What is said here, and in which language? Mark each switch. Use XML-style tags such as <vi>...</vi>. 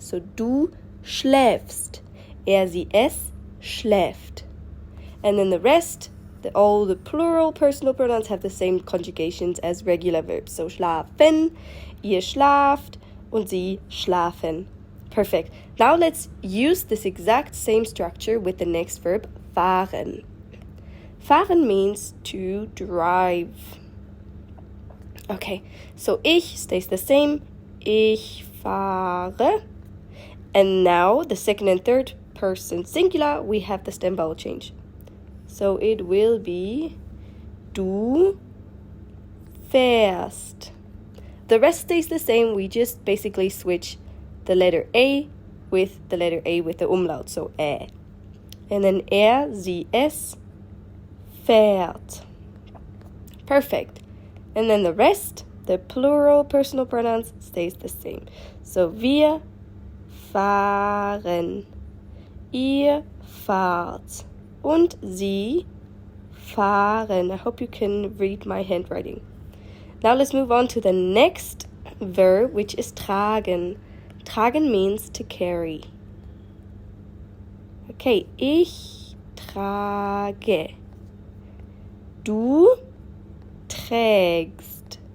<de>So du schläfst, er, sie, es schläft.</de> <en>And then the rest, all the plural personal pronouns have the same conjugations as regular verbs.</en> <de>So schlafen, ihr schlaft, und sie schlafen.</de> <en>Perfect. Now let's use this exact same structure with the next verb, fahren. Fahren means to drive. Okay, so ich stays the same.</en> <de>Ich fahre.</de> <en>And now the second and third person singular, we have the stem vowel change. So it will be</en> <de>du fährst.</de> <en>The rest stays the same. We just basically switch the letter A with the letter A with the umlaut, so ä. And then</en> <de>er, sie, es fährt. Perfect.</de> <en>And then the rest, the plural personal pronouns, stays the same.</en> <de>So wir fahren, ihr fahrt, und sie fahren.</de> <en>I hope you can read my handwriting. Now let's move on to the next verb, which is tragen. Tragen means to carry.</en> <de>Okay, ich trage. Du trägst.</de>